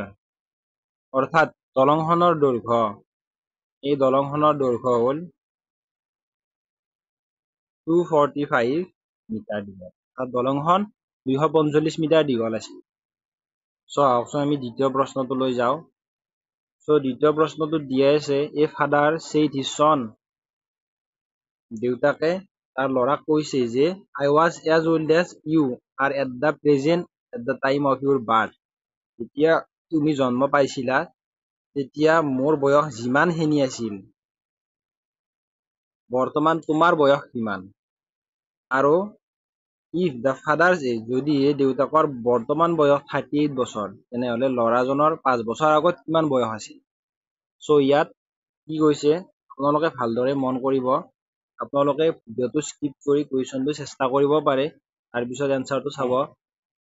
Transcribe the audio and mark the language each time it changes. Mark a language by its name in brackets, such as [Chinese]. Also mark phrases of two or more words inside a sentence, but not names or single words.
[Assamese] অৰ্থাৎ দলংখনৰ দৈৰ্ঘ্য, এই দলংখনৰ দৈৰ্ঘ্য হ'ল 245 মিটাৰ দীঘল, আৰু দলংখন 245 মিটাৰ দীঘল আছিল। আহকচোন আমি দ্বিতীয় প্ৰশ্নটো লৈ যাওঁ। দ্বিতীয় প্ৰশ্নটো দিয়া আছে, [English] a father said his son, [Assamese] দেউতাকে তাৰ ল'ৰাক কৈছে যে [English] I was as old as you are at the time of your birth। [Assamese] যেতিয়া তুমি জন্ম পাইছিলা তেতিয়া মোৰ বয়স যিমানখিনি আছিল, বৰ্তমান তোমাৰ বয়স কিমান। [English] আৰু if the father's age, [Assamese] যদি দেউতাকৰ বৰ্তমান বয়স 38 বছৰ, তেনেহলে ল'ৰাজনৰ 5 বছৰ আগত কিমান বয়স আছিল। ইয়াত কি কৈছে আপোনালোকে ভালদৰে মন কৰিব, আপোনালোকে ভিডিঅ'টো স্কিপ কৰি কুৱেশ্যনটো চেষ্টা কৰিব পাৰে, তাৰপিছত এনচাৰটো চাব।